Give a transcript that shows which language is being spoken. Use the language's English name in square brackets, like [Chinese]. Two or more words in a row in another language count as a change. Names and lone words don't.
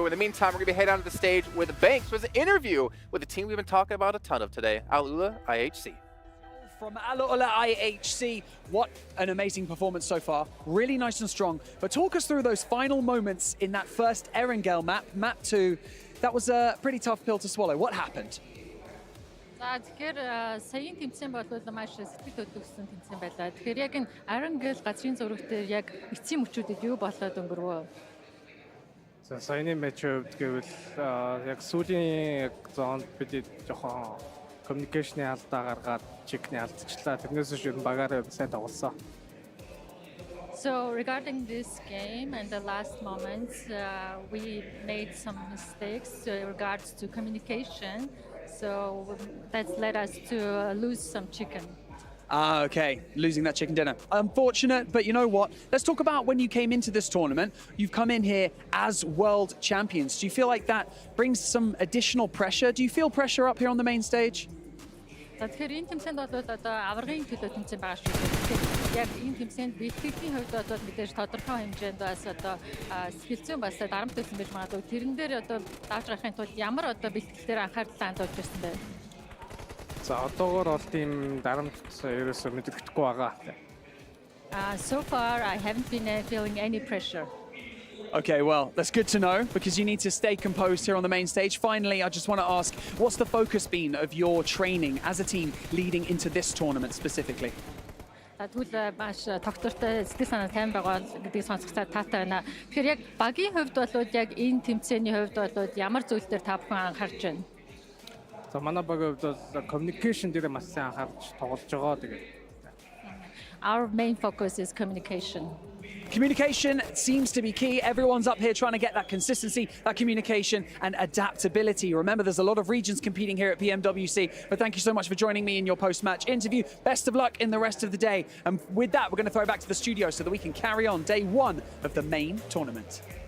[English] In the meantime, we're going to be heading out to the stage with Banks with an interview with the team we've been talking about a ton of today, Alula IHC. From Alula IHC, what an amazing performance so far. Really nice and strong. But talk us through those final moments in that first Erangel map 2. That was a pretty tough pill to swallow. What happened? [Mongolian] Тэгэхээр саяын тэмцээн бол маш сэтгэл хөдлөсөн тэмцээн байлаа. Тэгэхээр яг энэ Erangel газрын зураг дээр яг эцсийн мөчүүдэд юу болоод өнгөрвөө? За саяны матч гэвэл яг сүүлийн зоонд бид жоохон коммуникейшны алдаа гаргаад чекний алдчихлаа. Тэрнээс биш ер нь багаараа сайн тоглосон. [English] So regarding this game and the last moments, we made some mistakes in regards to communication. So that's led us to lose some chicken. Okay, losing that chicken dinner. Unfortunate, but you know what? Let's talk about when you came into this tournament. You've come in here as world champions. Do you feel like that brings some additional pressure? Do you feel pressure up here on the main stage? [Mongolian] Тэгэхээр энэ тэмцээнд бол одоо аваргын төлөө тэмцээн байгаа шүү дээ. Тэгэхээр яг энэ тэмцээнд бэлтгэлийн хувьд бол мэдээж тодорхой хэмжээнд бас одоо сэтгэл зүйн бас дарамт төлсөн байж магадгүй. Тэрэн дээр одоо давж гарахын тулд ямар одоо бэлтгэл дээр анхаарал хандуулж ирсэн бэ? За одоогоор бол тийм дарамт ерөөсөө мэдрэхгүй байгаа. [English] So far I haven't been feeling any pressure. Okay, well, that's good to know because you need to stay composed here on the main stage. Finally, I just want to ask, what's the focus been of your training as a team leading into this tournament specifically? [Mongolian] Тэгвэл маш тогтвортой сэтгэл санаа тайван байгаа гэдгийг сонсохтой таатай байна. Тэгэхээр яг багийн хувьд бол яг энэ тэмцээний хувьд бол ямар зүйл дээр та бүхэн анхаарч байна? За манай багийн хувьд бол communication дээр маш сайн анхаарч тоглож байгаа. Тэгээд [English] Our main focus is communication. Communication seems to be key. Everyone's up here trying to get that consistency, that communication and adaptability. Remember, there's a lot of regions competing here at PMWC, but thank you so much for joining me in your post-match interview. Best of luck in the rest of the day. And with that, we're going to throw back to the studio so that we can carry on day one of the main tournament.